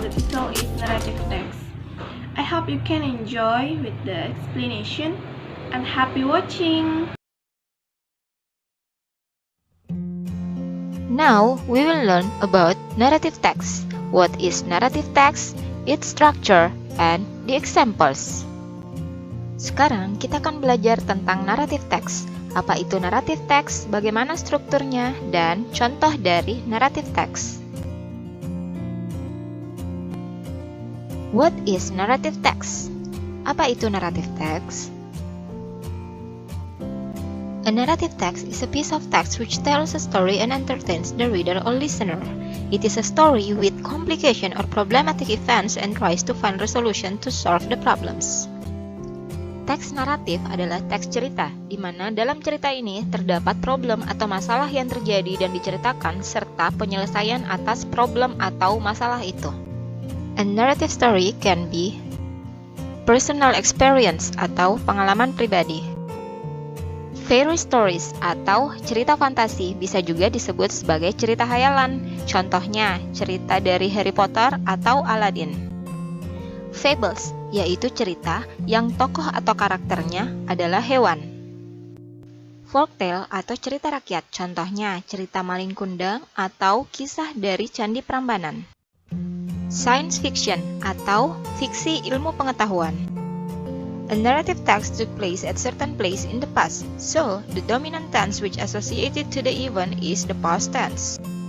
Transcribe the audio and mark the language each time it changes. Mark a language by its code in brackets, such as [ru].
[en] The title is narrative text. I hope you can enjoy with the explanation and happy watching. Now, we will learn about narrative text. What is narrative text, its structure, and the examples. [id] Sekarang kita akan belajar tentang narrative text. Apa itu narrative text, bagaimana strukturnya, dan contoh dari narrative text. [en] What is narrative text? [id] Apa itu narrative text? [en] A narrative text is a piece of text which tells a story and entertains the reader or listener. It is a story with complication or problematic events and tries to find resolution to solve the problems. [id] Teks naratif adalah teks cerita, di mana dalam cerita ini terdapat problem atau masalah yang terjadi dan diceritakan serta penyelesaian atas problem atau masalah itu. [en] A narrative story can be personal experience [id] atau pengalaman pribadi. [en] Fairy stories [id] atau cerita fantasi bisa juga disebut sebagai cerita hayalan. Contohnya, cerita dari Harry Potter atau Aladdin. Fables, yaitu cerita yang tokoh atau karakternya adalah hewan. Folktale atau cerita rakyat, contohnya cerita Malin Kundang atau kisah dari Candi Prambanan. [en] Science fiction [id] atau fiksi ilmu pengetahuan. [en] A narrative text took place at certain place in the past, so the dominant tense which associated to the event is the past tense.